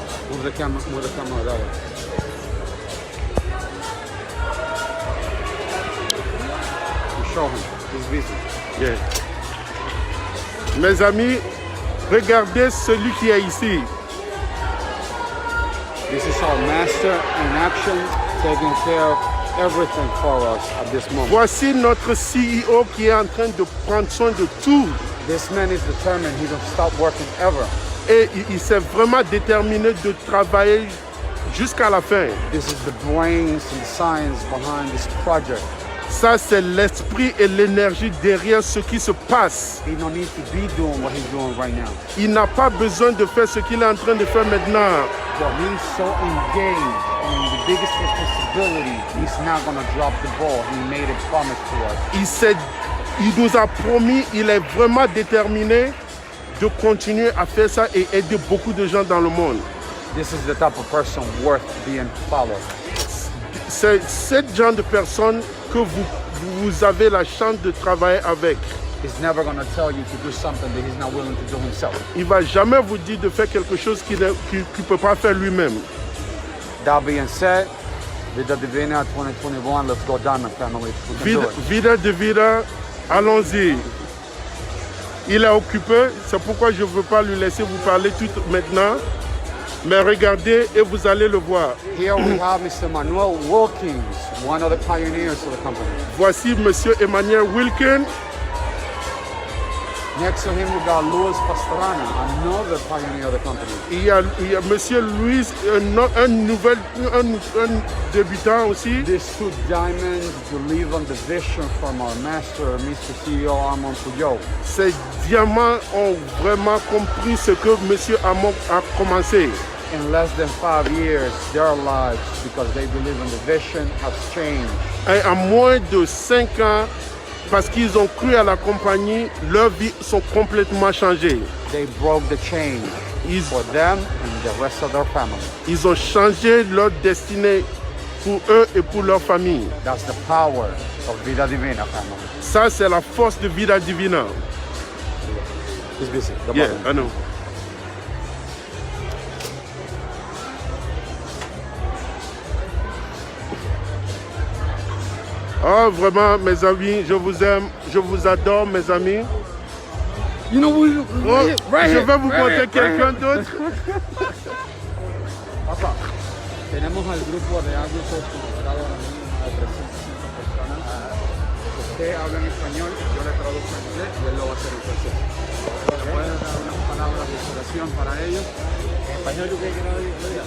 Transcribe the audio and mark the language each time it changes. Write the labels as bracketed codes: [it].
[en] Move the camera that way. Show him. He's busy. Yeah. [fr] Mes amis, regardez celui qui est ici. [en] This is our master in action, taking care of everything for us at this moment. [fr] Voici notre CEO qui est en train de prendre soin de tout. [en] This man is determined. He don't stop working ever. [fr] Et il s'est vraiment déterminé de travailler jusqu'à la fin. [en] This is the brains and science behind this project. [fr] Ça, c'est l'esprit et l'énergie derrière ce qui se passe. [en] He don't need to be doing what he's doing right now. [fr] Il n'a pas besoin de faire ce qu'il est en train de faire maintenant. [en] But he's so engaged in the biggest responsibility, he's not going to drop the ball. He made a promise to us. [fr] Il nous a promis, il est vraiment déterminé de continuer à faire ça et aider beaucoup de gens dans le monde. [en] This is the type of person worth being followed. [fr] C'est ce genre de personne que vous avez la chance de travailler avec. [en] He's never going to tell you to do something that he's not willing to do himself. [fr] Il va jamais vous dire de faire quelque chose qu'il ne peut pas faire lui-même. [en] That being said, Vida Divina 2021, let's go Diamond family. We can do it. [fr] Vida Divina, allons-y. Il est occupé, c'est pourquoi je ne veux pas lui laisser vous parler tout maintenant. Mais regardez et vous allez le voir. [en] Here we have Mr. Manuel Wilkins, one of the pioneers of the company. [fr] Voici Monsieur Emmanuel Wilkins. [en] Next to him we got Luis Pastrana, another pioneer of the company. [fr] Il y a Monsieur Luis, un débutant aussi. [en] These two diamonds believe on the vision from our master, Mr. CEO Armand Pujol. [fr] Ces diamants ont vraiment compris ce que Monsieur Armand a commencé. [en] In less than 5 years, their lives, because they believe in the vision, have changed. [fr] Et en moins de 5 ans, parce qu'ils ont cru à la compagnie, leurs vies sont complètement changées. [en] They broke the chain for them and the rest of their family. [fr] Ils ont changé leur destinée pour eux et pour leur famille. [en] That's the power of Vida Divina family. [fr] Ça, c'est la force de Vida Divina. [en] He's busy. Yeah, I know. [fr] Oh, vraiment, mes amis, je vous aime, je vous adore, mes amis. [en] You know, [fr] Je vais vous montrer quelqu'un d'autre. [es] Tenemos al grupo de árbitros convocado ahora mismo a 305 personas. Usted habla en español, yo le traduzco en inglés y él lo va a hacer en francés. ¿Puede dar unas palabras de inspiración para ellos? En español, yo quiero que lo diga.